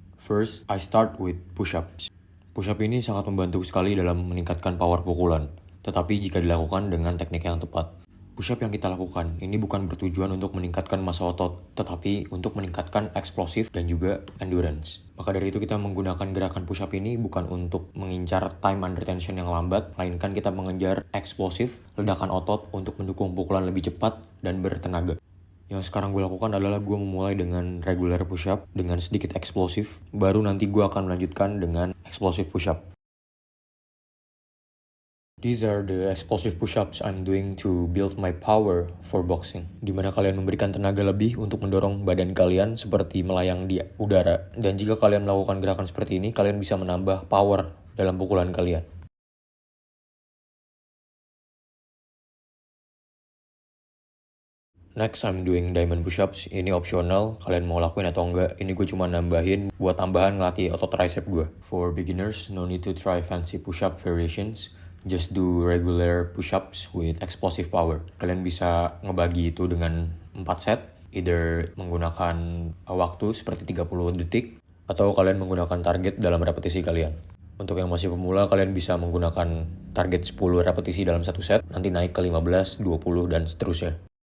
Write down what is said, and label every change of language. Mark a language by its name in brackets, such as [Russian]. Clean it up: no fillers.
[English] First, I start with push-ups. [Indonesian] Push-up ini sangat membantu sekali dalam meningkatkan power pukulan, tetapi jika dilakukan dengan teknik yang tepat. Push-up yang kita lakukan ini bukan bertujuan untuk meningkatkan massa otot, tetapi untuk meningkatkan eksplosif dan juga endurance. Maka dari itu kita menggunakan gerakan push-up ini bukan untuk mengincar time under tension yang lambat, melainkan kita mengejar eksplosif, ledakan otot untuk mendukung pukulan lebih cepat dan bertenaga. Yang sekarang gue lakukan adalah gue memulai dengan regular push-up dengan sedikit eksplosif, baru nanti gue akan melanjutkan dengan explosive push-up. [English] These are the explosive push-ups I'm doing to build my power for boxing. [Indonesian] Dimana kalian memberikan tenaga lebih untuk mendorong badan kalian seperti melayang di udara. Dan jika kalian melakukan gerakan seperti ini, kalian bisa menambah power dalam pukulan kalian. [English] Next, I'm doing diamond push-ups. [Indonesian] Ini optional, kalian mau lakuin atau enggak. Ini gue cuma nambahin buat tambahan ngelatih otot tricep gue. [English] For beginners, no need to try fancy push-up variations. Just do regular push-ups with explosive power. [Indonesian] Kalian bisa ngebagi itu dengan 4 set, either menggunakan waktu seperti 30 detik, atau kalian menggunakan target dalam repetisi kalian. Untuk yang masih pemula, kalian bisa menggunakan target 10 repetisi dalam satu set, nanti naik ke 15, 20, dan seterusnya.